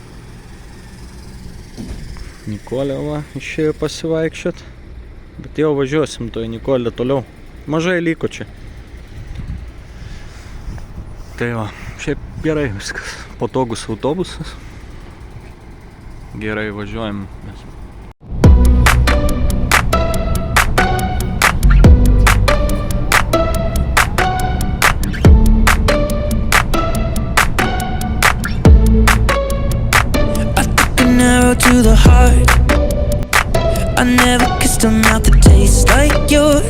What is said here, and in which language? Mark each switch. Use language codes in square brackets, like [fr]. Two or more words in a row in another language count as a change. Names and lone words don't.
[lt] Nikolė va išėjo pasivaikščiot. Bet jau važiuosim to į Nikolę toliau. Mažai liko čia. Tai va, šiaip gerai viskas. Patogus autobusas. Gerai važiuojam. [en] To the heart, I never kissed a mouth that tastes like yours.